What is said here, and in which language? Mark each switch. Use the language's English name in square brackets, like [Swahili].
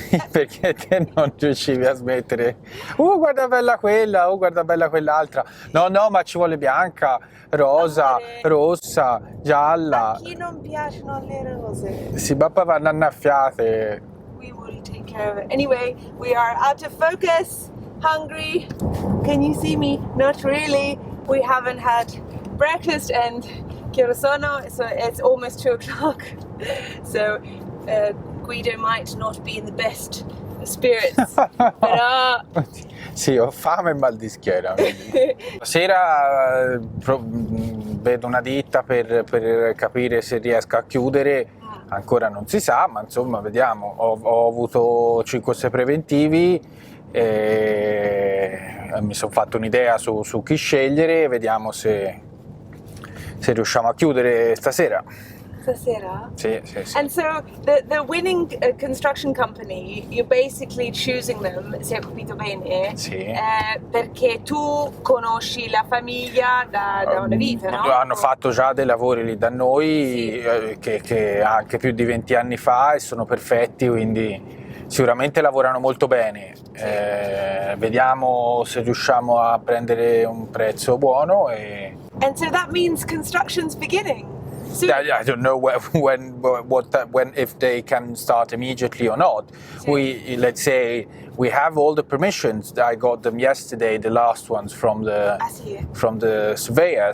[Italian] Perché te non riuscivi a smettere? Guarda bella quella, guarda bella quell'altra. No, ma ci vuole bianca, rosa, rossa, gialla. A chi non piacciono le rose? Sì, ma poi vanno annaffiate. [English] We will take care of it. Anyway, we are out of focus, hungry. Can you see me? Not really. We haven't had breakfast, and [Italian] che ore sono? [English] So it's almost 2 o'clock. So Guido might not be in the best spirits. [Italian] Però... Sì, ho fame e mal di schiena. Stasera vedo una ditta per capire se riesco a chiudere. Ancora non si sa, ma insomma vediamo. Ho avuto 5-6 preventivi e mi sono fatto un'idea su chi scegliere, vediamo se riusciamo a chiudere stasera. Stasera? Sì. [English] And so the winning construction company, you're basically choosing them, [Italian] se ho capito bene, sì. Perché tu conosci la famiglia da una vita, no? Hanno fatto già dei lavori lì da noi, sì. che anche più di 20 anni fa, e sono perfetti, quindi sicuramente lavorano molto bene. Sì. Vediamo se riusciamo a prendere un prezzo buono. [English] And so that means construction's beginning. So, I don't know when if they can start immediately or not. Let's say we have all the permissions. I got them yesterday, the last ones from the surveyor.